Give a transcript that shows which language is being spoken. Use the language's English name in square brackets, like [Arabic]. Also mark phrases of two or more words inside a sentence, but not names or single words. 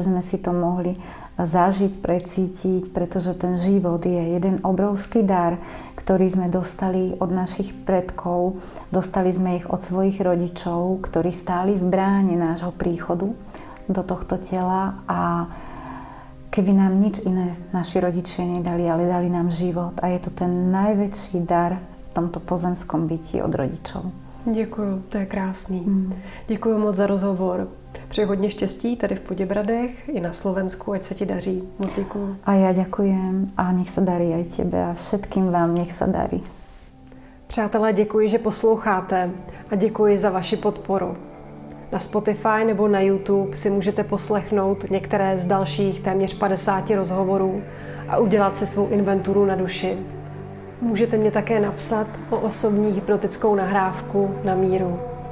[Slovak] sme si to mohli zažiť, precítiť, pretože ten život je jeden obrovský dar, ktorý sme dostali od našich predkov, dostali sme ich od svojich rodičov, ktorí stáli v bráne nášho príchodu do tohto tela a keby nám nič iné naši rodičia nedali, ale dali nám život a je to ten najväčší dar v tomto pozemskom byti od rodičov. [Czech] Děkuju, to je krásný. Děkuju moc za rozhovor. Přeji hodně štěstí tady v Poděbradech i na Slovensku, ať se ti daří. Moc děkuju. [Slovak] A ja ďakujem a nech sa darí aj tebe a všetkým vám nech sa darí. [Czech] Přátelé, děkuji, že posloucháte a děkuji za vaši podporu. Na Spotify nebo na YouTube si můžete poslechnout některé z dalších téměř 50 rozhovorů a udělat si svou inventuru na duši. Můžete mě také napsat o osobní hypnotickou nahrávku na míru.